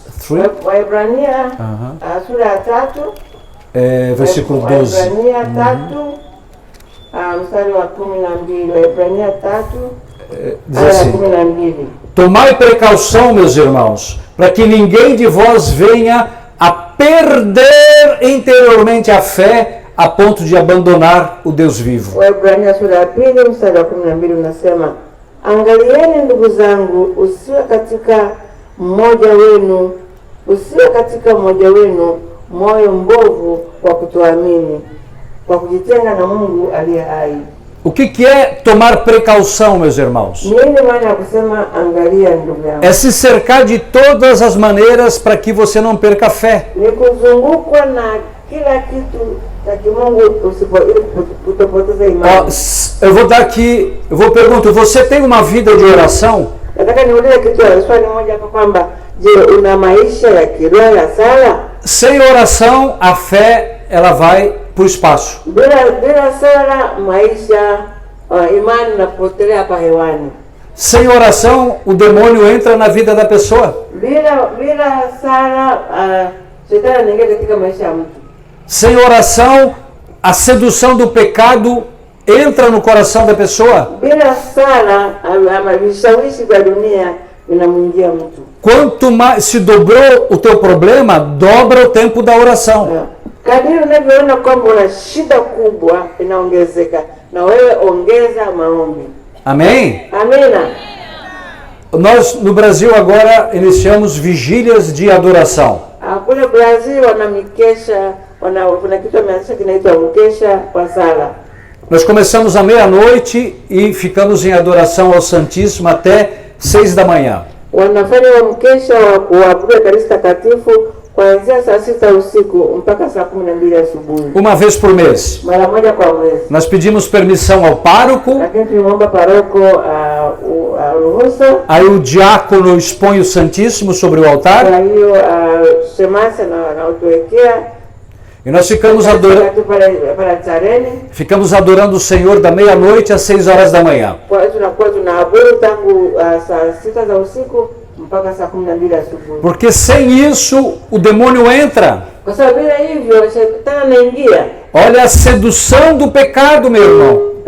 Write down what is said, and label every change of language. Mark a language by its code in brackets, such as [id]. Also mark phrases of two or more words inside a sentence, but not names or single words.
[sw] Waebrania sura ya 3, [pt] versículo 12. [sw] Waebrania 3 mstari wa 12. Waebrania 3 [pt] Diz assim: 12. Tomai precaução, meus irmãos, para que ninguém de vós venha a perder interiormente a fé a ponto de abandonar o Deus vivo. [sw] Waebrania sura ya 2 mstari wa 12 unasema, angalieni ndugu zangu, usiwe katika mmoja wenu moyo mbovu wa kutoamini, kwa kujitenga na Mungu aliye hai. [pt] O que é tomar precaução, meus irmãos? [sw] Nini maana ya kusema angalia ndugu yangu? [pt] É se cercar de todas as maneiras para que você não perca a fé. [sw] Ni kuzungukwa na kila kitu cha kimungu ili kutopoteza imani. [pt] Eu vou perguntar, você tem uma vida de oração? [sw] Nataka niulize kitu swali moja hapa kwamba je, una maisha ya kiroho ya sala? [pt] Sem oração, a fé ela vai para o espaço. [sw] Bila sala maisha imani inapotelea hapa hewani. [pt] Sem oração, o demônio entra na vida da pessoa. [sw] Bila sala shetani anaingia katika maisha ya mtu. [pt] Sem oração, a sedução do pecado entra no coração da pessoa. [sw] Bila sala vishawishi vya dunia vinamwingia mtu. [pt] Quanto mais se dobrou o teu problema, dobra o tempo da oração. [sw] Kadiri unavyoona kwamba una shida kubwa inaongezeka, na wewe ongeza maombi. [pt] Amém? [sw] Amina. [pt] Nós no Brasil agora iniciamos vigílias de adoração. [sw] Kule kule Brazil wana mikesha, kuna kitu wameanzisha kinaitwa mkesha wa sala. [pt] Nós começamos à meia-noite e ficamos em adoração ao Santíssimo até 6 da manhã. [sw] Wanafanya wa mkesha wa kuabudu Ekaristi Takatifu kuanzia saa 6 usiku mpaka saa 12 asubuhi. [pt] Uma vez por mês. [sw] Mara moja kwa mwezi. [pt] Nós pedimos permissão ao pároco. [sw] Lakini tulimwomba paroko ruhusa. [pt] Aí o diácono expõe o Santíssimo sobre o altar. [sw] Kwa hiyo shemasa na utuwekea. [pt] E nós ficamos adorando o Senhor da meia-noite às 6 horas da manhã. Porque sem isso o demônio entra. Olha a sedução do pecado, meu irmão.